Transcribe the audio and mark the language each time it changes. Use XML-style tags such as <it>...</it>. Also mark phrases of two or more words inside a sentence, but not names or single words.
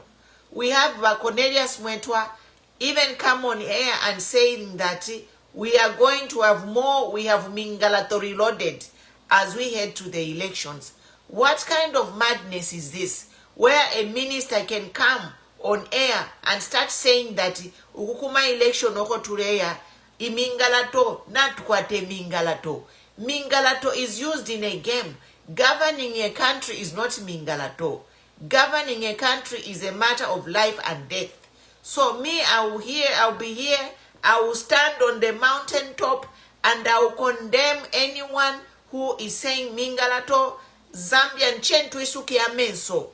<en>We have Cornelius Mwetwa even come on air and saying that we are going to have more, we have Mingalato reloaded as we head to the elections. What kind of madness is this? Where a minister can come on air and start saying that</en> <bem>ukukuma election oko tuleya imingalato natukwate Mingalato.</bem> <en>Mingalato is used in a game. Governing a country is not Mingalato. Governing a country is a matter of life and death. So me, I'll be here, I will stand on the mountaintop and I will condemn anyone who is saying Mingalato, Zambian</en> <bem>Chentu Isuki Amenso.</bem>